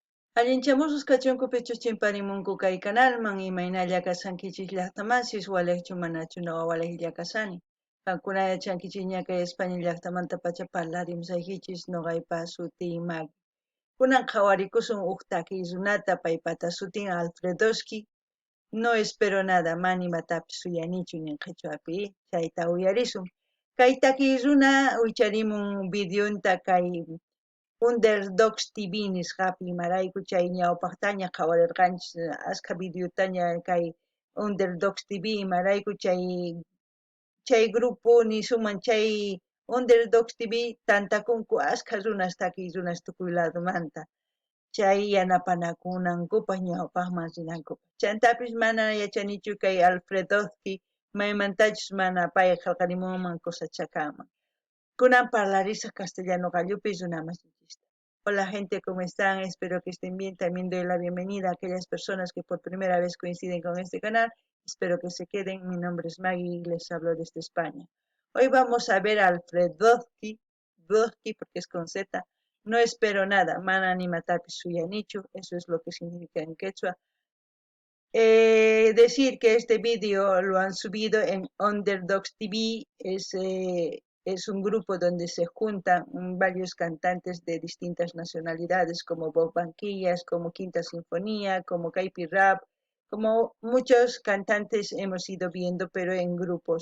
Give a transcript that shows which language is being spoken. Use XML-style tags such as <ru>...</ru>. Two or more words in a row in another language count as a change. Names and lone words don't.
<qu>Allinchamusus kachunkupichu chimparimunku kay kanalman imaynalla kasankichis llaqtamansis walechu manachu nawa walejilla kasani. Kankunaya chankichis ñakay España llaqtamanta pacha parlarimsaykichis noqaypa suti Maggie. Kunan qhawarikusun huk takiy runata paypata sutin Alfredoski.</qu> <es>No espero nada</es> <qu>mani matapis suyanichu ninqichuapi chayta uyarisun. Kay takiy runa wicharimun videonta kay Underdogs TV nisqapi imarayku chay ñawpaqtaña qhawarirqanchis askha videotaña kay Underdogs TV imarayku chay grupo nisuman chay Underdogs TV tantakunku askha runas takiy runas tukuy ladumanta chay yanapanakunankupas ñawpaqman rinankupas chantapis mana yachanichu kay Alfredowski maymantachus mana pay qillqarimunman kusachakaman. Kunan parlarisaq castellano gallupi runamasichista.</qu> <es>Hola gente, ¿cómo están? Espero que estén bien. También doy la bienvenida a aquellas personas que por primera vez coinciden con este canal. Espero que se queden. Mi nombre es Maggie y les hablo desde España. Hoy vamos a ver a Alfredowski, porque es con Z. No espero nada.</es> <qu>Mana ni matapi suyanichu.</qu> <es>Eso es lo que significa en quechua. Decir que este vídeo lo han subido en Underdogs TV, es un grupo donde se juntan varios cantantes de distintas nacionalidades, como Bob Banquillas, como Quinta Sinfonía, como Caipi Rap, como muchos cantantes hemos ido viendo, pero en grupos.</es>